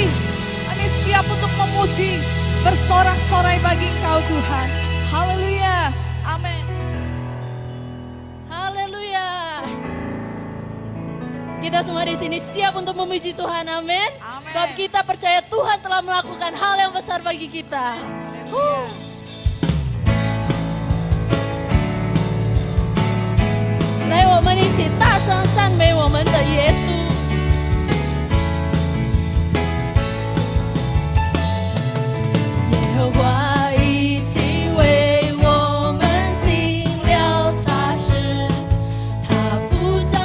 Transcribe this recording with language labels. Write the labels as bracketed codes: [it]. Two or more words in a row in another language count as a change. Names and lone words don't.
[id] Kami siap untuk memuji, bersorak-sorai bagi Engkau Tuhan. Haleluya. Amin. Haleluya. Kita semua di sini siap untuk memuji Tuhan, amin. Sebab kita percaya Tuhan telah melakukan hal yang besar bagi kita. [zh] 来，我们一起大声赞美我们的耶稣。耶和华已经为我们行了大事，他不